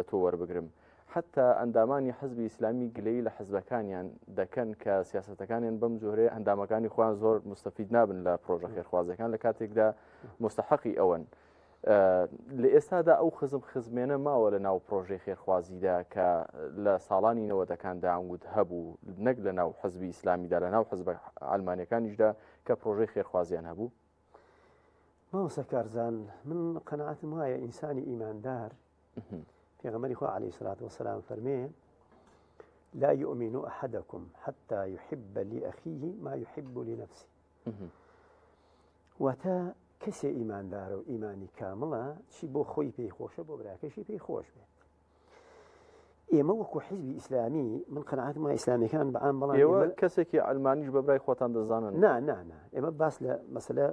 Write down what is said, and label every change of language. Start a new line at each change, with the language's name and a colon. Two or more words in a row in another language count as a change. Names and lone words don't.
Central Kurdish: تۆ وەربگرم حتا ئەندامانی حزبی ئیسلامی گلەی لە حزبەکانیان دەکەن کە سیاسەتەکانیان بەم جۆرەیە ئەندامەکانی خۆیان زۆر مستەفید نابن لە پرۆژە خێرخوازەکان لە کاتێکدا مستحقی ئەوەن لە ئێستادا ئەو خزمێنە ماوە لە ناو پرۆژەی خێرخوازیدا کە لە ساڵانی نەوەدەکاندا ئەنگوت هەبوو نەک لە ناو حزبی ئیسلامیدا لە ناو حزب ئەلمانیەکانیشدا کە پرۆژەی خێرخوازیان هەبوو مامۆستا کارزان من قەناعەتم وایە ئینسانی ئیماندار پێغەمبەری خوا
Arabic: عەلەیهی سەڵات وەسەلام
Central Kurdish: فەرمێ
Arabic: لا يؤمن أحدكم حتى يحب لأخيه ما يحب لنفسه
Central Kurdish: واتە کەسێ ئیماندارە و ئیمانی کامڵە چی بۆ خۆی پێی خۆشە بۆ براکەشی پێی خۆش بێت ئێمە وەکو حیزبی ئیسلامی من قەناعەتم ئیسلامیەکان بەعام بەڵام ئێوە کەسێکی ئەلمانیش بە برای خۆتان دەزانن نا ئێمە باس لە مەسەلە